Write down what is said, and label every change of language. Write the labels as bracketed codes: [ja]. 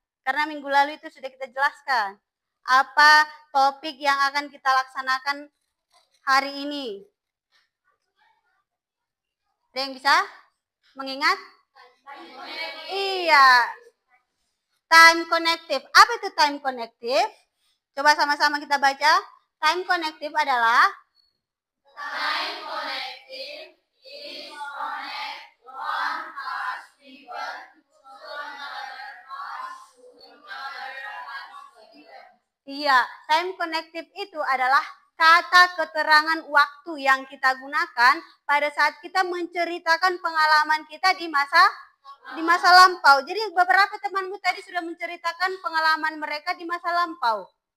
[id] Karena minggu lalu itu sudah kita jelaskan. Apa topik yang akan kita laksanakan hari ini? Ada yang bisa mengingat? Iya. Time connective. Apa itu time connective? Coba sama-sama kita baca. Time connective adalah [en] Time connective is connect one past event to another past event. [id] Iya, time connective itu adalah kata keterangan waktu yang kita gunakan pada saat kita menceritakan pengalaman kita di masa lampau. Jadi beberapa temanmu tadi sudah menceritakan pengalaman mereka di masa lampau.